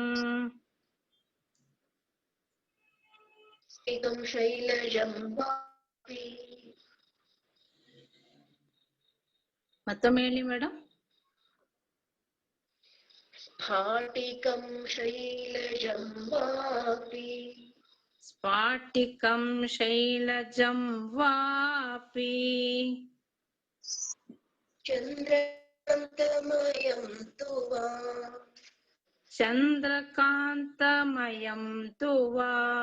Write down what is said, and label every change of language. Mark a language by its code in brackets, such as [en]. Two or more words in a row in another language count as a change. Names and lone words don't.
[sa] ಏಕಂ ಶೈಲಜಂ ವಾಪಿ. [kn] ಮತ್ತೊಮ್ಮೆ ಹೇಳಿ ಮೇಡಮ್. [sa] ಸ್ಫಾಟಿಕಂ ಶೈಲಜಂ ವಾಪಿ. ಸ್ಫಾಟಿಕಂ ಶೈಲಜಂ ವಾಪಿ ಚಂದ್ರಕಾಂತಮಯಂ ತು ವಾ. ಚಂದ್ರಕಾಂತಮಯಂ ತು ವಾ.